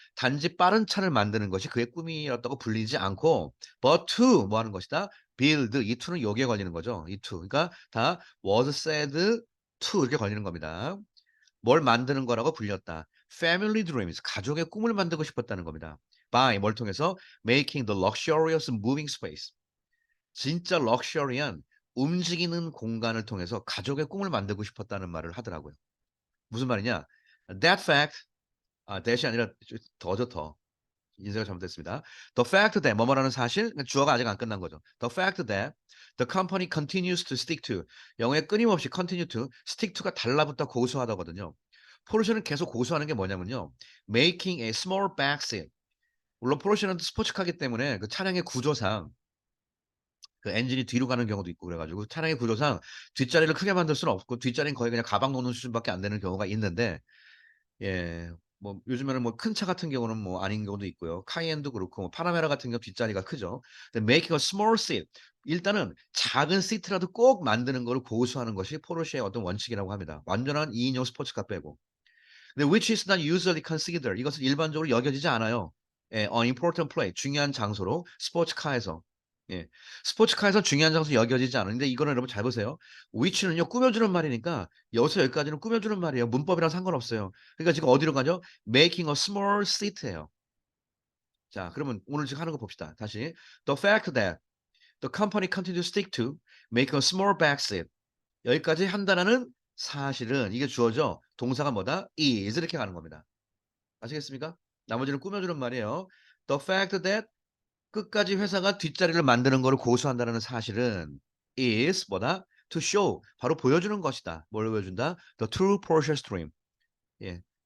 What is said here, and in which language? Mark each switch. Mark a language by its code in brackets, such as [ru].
[ko] 단지 빠른 차를 만드는 것이 그의 꿈이었다고 불리지 않고 [en] but to [ko] 뭐 하는 것이다? [en] build. [ko] 이 to는 여기에 걸리는 거죠. 이 to. 그러니까 다 was said to 이렇게 걸리는 겁니다. 뭘 만드는 거라고 불렸다. [en] Family dreams, [ko] 가족의 꿈을 만들고 싶었다는 겁니다. [en] By [ko] 뭘 통해서 [en] making the luxurious moving space. [ko] 진짜 럭셔리한 움직이는 공간을 통해서 가족의 꿈을 만들고 싶었다는 말을 하더라고요. 무슨 말이냐? That fact, that이 아니라 더죠 더. 인쇄가 잘못됐습니다. The fact that 뭐뭐라는 사실, 주어가 아직 안 끝난 거죠. [en] The fact that the company continues to stick to [ko] 영어에 끊임없이 [en] continue to, stick to가 [ko] 달라붙다 고수하다거든요. 포르쉐는 계속 고수하는 게 뭐냐면요. [en] making a small backseat. [ko] 물론 포르쉐는 스포츠카기 때문에 그 차량의 구조상 그 엔진이 뒤로 가는 경우도 있고 그래 가지고 차량의 구조상 뒷자리를 크게 만들 수는 없고 뒷자리는 거의 그냥 가방 놓는 수준밖에 안 되는 경우가 있는데 뭐 요즘에는 뭐 큰 차 같은 경우는 뭐 아닌 경우도 있고요. 카이엔도 그렇고 뭐 파나메라 같은 경우 뒷자리가 크죠. 근데 [en] making a small seat [ko] 일단은 작은 시트라도 꼭 만드는 거를 고수하는 것이 포르쉐의 어떤 원칙이라고 합니다. 완전한 2 인용 스포츠카 빼고. 근데 [en] which is not usually considered [ko] 이것은 일반적으로 여겨지지 않아요. [en] an important place [ko] 중요한 장소로 스포츠카에서. 예. 스포츠카에서 중요한 장소 여겨지지 않는데 이거는 여러분 잘 보세요. which는요 꾸며주는 말이니까 여기서 여기까지는 꾸며주는 말이에요. 문법이랑 상관없어요. 그러니까 지금 어디로 가죠? [en] making a small seat예요. [ko] 자, 그러면 오늘 지금 하는 거 봅시다. [en] 다시 the fact that the company continues to stick to make a small back seat [ko] 여기까지 한다는 사실은 이게 주어죠. 동사가 뭐다? is 이렇게 가는 겁니다. 아시겠습니까? 나머지는 꾸며주는 말이에요. [en] The fact that [ko] 끝까지 회사가 뒷자리를 만드는 거를 고수한다는 사실은 is 뭐다? [en] To show [ko] 바로 보여주는 것이다. 뭘 보여준다? [en] The true Porsche's dream. 예.